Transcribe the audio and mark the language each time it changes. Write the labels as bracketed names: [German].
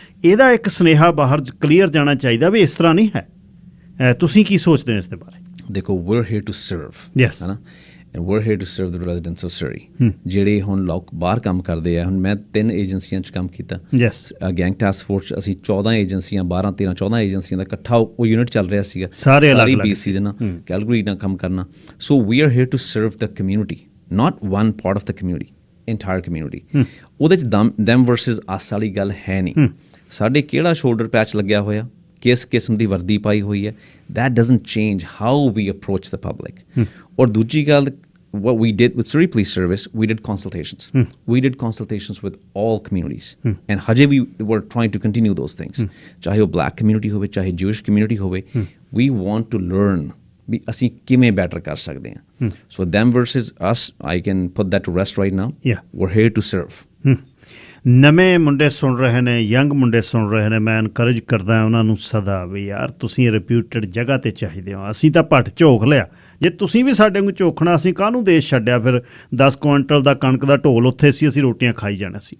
[Punjabi] ਇਹਦਾ ਇੱਕ ਸੁਨੇਹਾ ਬਾਹਰ ਕਲੀਅਰ ਜਾਣਾ ਚਾਹੀਦਾ ਵੀ ਇਸ ਤਰ੍ਹਾਂ ਨਹੀਂ ਹੈ। ਤੁਸੀਂ ਕੀ ਸੋਚਦੇ ਹੋ ਇਸ ਦੇ ਬਾਰੇ? [English] ਦੇਖੋ, we're here to serve, [Punjabi] ਹੈ ਨਾ, [English] and we're here to serve the residents of Surrey। [Punjabi] ਜਿਹੜੇ ਹੁਣ ਲੋਕ ਬਾਹਰ ਕੰਮ ਕਰਦੇ ਆ, ਹੁਣ ਮੈਂ 3 ਏਜੰਸੀਆਂ 'ਚ ਕੰਮ ਕੀਤਾ। ਗੈਂਗ ਟਾਸਕ ਫੋਰਸ 'ਚ ਅਸੀਂ 14 ਏਜੰਸੀਆਂ, 12, 13, 14 ਏਜੰਸੀਆਂ ਦਾ ਇਕੱਠਾ ਉਹ ਯੂਨਿਟ ਚੱਲ ਰਿਹਾ ਸੀਗਾ, ਸਾਰੀ BC ਦੇ ਨਾਲ, ਕੈਲਗਰੀ ਨਾਲ ਕੰਮ ਕਰਨਾ। [English] So we are here to serve the community, not one part of the community, entire community. [Punjabi] ਉਹਦੇ 'ਚ [English] them versus us [Punjabi] ਵਾਲੀ ਗੱਲ ਹੈ ਨਹੀਂ। ਸਾਡੇ ਕਿਹੜਾ ਸ਼ੋਲਡਰ ਪੈਚ ਲੱਗਿਆ ਹੋਇਆ, ਕਿਸ ਕਿਸਮ ਦੀ ਵਰਦੀ ਪਾਈ ਹੋਈ ਹੈ, [English] That doesn't change how we approach the public. [Punjabi] ਔਰ ਦੂਜੀ ਗੱਲ, [English] what we did with Surrey Police Service, we did consultations. We did consultations with all communities. And haje we were trying to continue those things. [Punjabi] Chahe wo black community hove, chahe Jewish community hove, [English] we want to learn [Punjabi] ਵੀ ਅਸੀਂ ਕਿਵੇਂ better ਕਰ ਸਕਦੇ ਹਾਂ। [English] So them versus us, I can put that to rest right now. We're here to serve. [Punjabi] ਨਵੇਂ ਮੁੰਡੇ ਸੁਣ ਰਹੇ ਨੇ, ਯੰਗ ਮੁੰਡੇ ਸੁਣ ਰਹੇ ਨੇ, ਮੈਂ ਇਨਕਰੇਜ ਕਰਦਾ ਉਹਨਾਂ ਨੂੰ ਸਦਾ ਵੀ ਯਾਰ ਤੁਸੀਂ ਰਿਪਿਊਟਡ ਜਗ੍ਹਾ 'ਤੇ ਚਾਹੀਦੇ ਹੋ। ਅਸੀਂ ਤਾਂ ਭੱਟ ਝੋਕ ਲਿਆ, ਜੇ ਤੁਸੀਂ ਵੀ ਸਾਡੇ ਨੂੰ ਝੋਕਣਾ, ਅਸੀਂ ਕਾਹਨੂੰ ਦੇਸ਼ ਛੱਡਿਆ। ਫਿਰ 10 ਕੁਇੰਟਲ ਦਾ ਕਣਕ ਦਾ ਢੋਲ ਉੱਥੇ ਸੀ, ਅਸੀਂ ਰੋਟੀਆਂ ਖਾਈ ਜਾਣਾ ਸੀ।